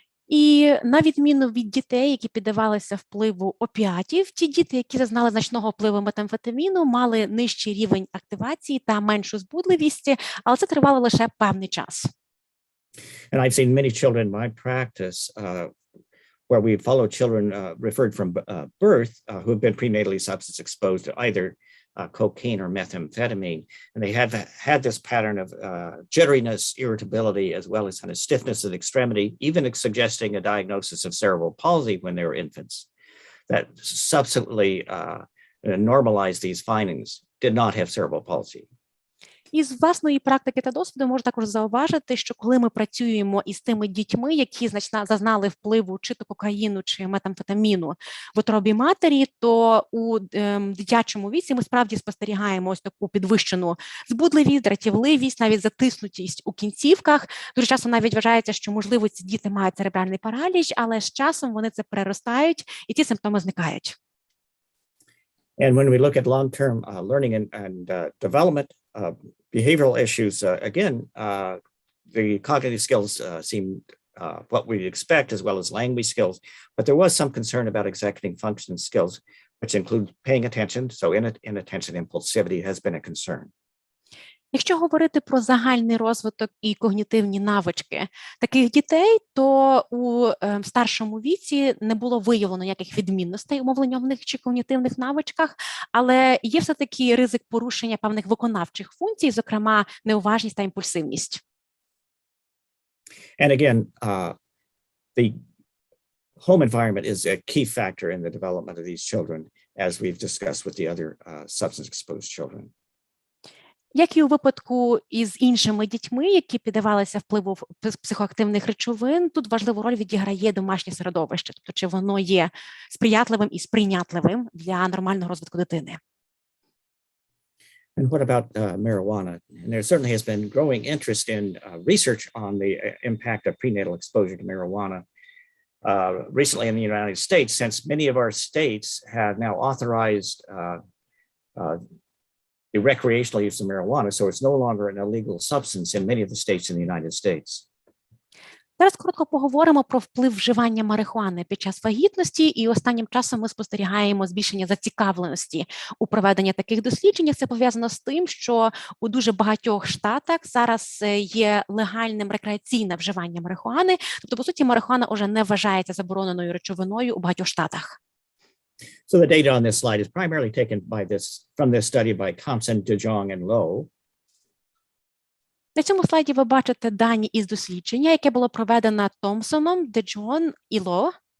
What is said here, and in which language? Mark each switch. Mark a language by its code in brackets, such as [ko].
[uk] І на відміну від дітей, які піддавалися впливу опіатів, ті діти, які зазнали значного впливу метамфетаміну, мали нижчий рівень активації та меншу збудливість, але це тривало лише певний час. [en] And I've seen many children in my practice where we follow children referred from birth who have been prenatally substance exposed to either cocaine or methamphetamine, and they have had this pattern of jitteriness, irritability, as well as kind of stiffness of the extremity, even suggesting a diagnosis of cerebral palsy when they were infants. That subsequently normalized these findings, did not have cerebral palsy. [uk] Із власної практики та досвіду можу також зауважити, що коли ми працюємо із тими дітьми, які зазнали впливу чи то кокаїну, чи метамфетаміну в утробі матері, то у дитячому віці ми справді спостерігаємо ось таку підвищену збудливість, дратівливість, навіть затиснутість у кінцівках. Дуже часто навіть вважається, що, можливо, ці діти мають церебральний параліч, але з часом вони це переростають, і ці симптоми зникають. [en] And when we look at long-term learning and development, behavioral issues, again, the cognitive skills seem what we'd expect, as well as language skills, but there was some concern about executive function skills, which include paying attention. So inattention impulsivity has been a concern. [uk] Якщо говорити про загальний розвиток і когнітивні навички таких дітей, то у старшому віці не було виявлено ніяких відмінностей у мовленнєвих чи когнітивних навичках, але є все-таки ризик порушення певних виконавчих функцій, зокрема неуважність та імпульсивність. [en] And again, the home environment is a key factor in the development of these children, as we've discussed with the other substance-exposed children. [uk] Як і у випадку із іншими дітьми, які піддавалися впливу психоактивних речовин, тут важливу роль відіграє домашнє середовище, тобто чи воно є сприятливим і сприйнятливим для нормального розвитку дитини. [en] And what about marijuana? And there certainly has been growing interest in research on the impact of prenatal exposure to marijuana. Recently in the United States, since many of our states have now authorized the recreational use of marijuana, so it's no longer an illegal substance in many of the states in the United States. [uk] Зараз коротко поговоримо про вплив вживання марихуани під час вагітності, і останнім часом ми спостерігаємо збільшення зацікавленості у проведенні таких досліджень. Це пов'язано з тим, що у дуже багатьох штатах зараз є легальним рекреаційне вживання марихуани, тобто, по суті, марихуана вже не вважається забороненою речовиною у багатьох штатах. [en] So the data on this slide is primarily taken from this study by Thompson, DeJong, and Lowe. [uk] На цьому слайді ви бачите дані із дослідження, яке було проведено Томпсоном, DeJong і Lowe.